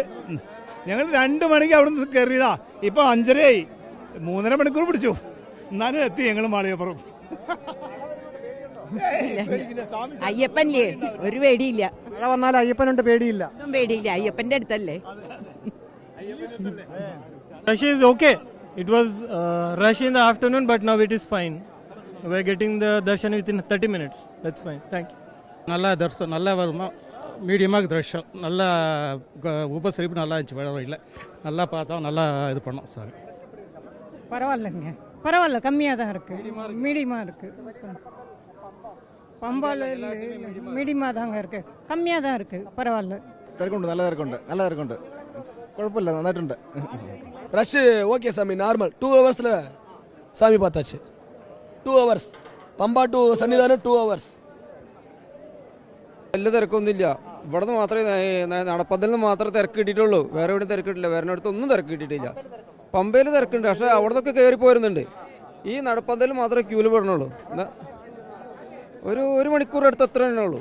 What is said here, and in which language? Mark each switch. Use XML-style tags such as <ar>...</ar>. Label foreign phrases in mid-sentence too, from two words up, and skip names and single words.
<ml>ഞങ്ങൾ 2 മണിക്ക് അവിടെ നിന്ന് കയറിയതാ, ഇപ്പൊ 5:30 3.5 മണിക്കൂർ പിടിച്ചു, എന്നാലും എത്തി ഞങ്ങൾ മാളികപ്പുറം. അയ്യപ്പനില്ലേ, ഒരു പേടിയില്ല. മഴ വന്നാൽ അയ്യപ്പനുണ്ട്, പേടിയില്ല. ഒന്നും പേടിയില്ല, അയ്യപ്പന്റെ അടുത്തല്ലേ.</ml> <en>Rush is okay. It was rush in the afternoon, but now it is fine. We are getting the darshan within 30 minutes. That's fine. Thank you.</en> <ta>நல்ல தரிசனம், நல்ல மீடியமாக தரிசனம், நல்ல உபசரிப்பு நல்லா இருந்துச்சு. வேற இல்லை, நல்லா பார்த்தோம், நல்லா இது பண்ணோம் சார். பரவாயில்லைங்க, பரவாயில்ல, கம்மியாக தான் இருக்குது, மீடியமாக இருக்குது. பம்பால மீடியமாக தாங்க இருக்குது, கம்மியாக தான் இருக்குது, பரவாயில்ல.</ta> <ml>തിരക്കുണ്ട്, നല്ല തിരക്കുണ്ട്, കുഴപ്പമില്ല, നന്നായിട്ടുണ്ട്.</ml> <en>rush okay</en> <ta>சாமி, நார்மல். 2 ஹவர்ஸில் சாமி பார்த்தாச்சு.</ta> <en>2 hours Pampa to Sannidhanam 2 hours.</en> <ml>വലിയ തിരക്കൊന്നുമില്ല. ഇവിടെ നിന്ന് മാത്രമേ നടപ്പന്തലിൽ നിന്ന് മാത്രമേ തിരക്ക് കിട്ടിയിട്ടുള്ളൂ. വേറെ എവിടെ തിരക്ക് കിട്ടില്ല, വേറെ അടുത്തൊന്നും തിരക്ക് കിട്ടിയിട്ടില്ല. പമ്പയിൽ തിരക്കുണ്ട്, പക്ഷേ അവിടെ നിന്നൊക്കെ കയറി പോരുന്നുണ്ട്. ഈ നടപ്പന്തലിൽ മാത്രമേ ക്യൂല് പെടണുള്ളൂ. ഒരു മണിക്കൂർ അടുത്ത് എത്ര തന്നെ ഉള്ളൂ.</ml>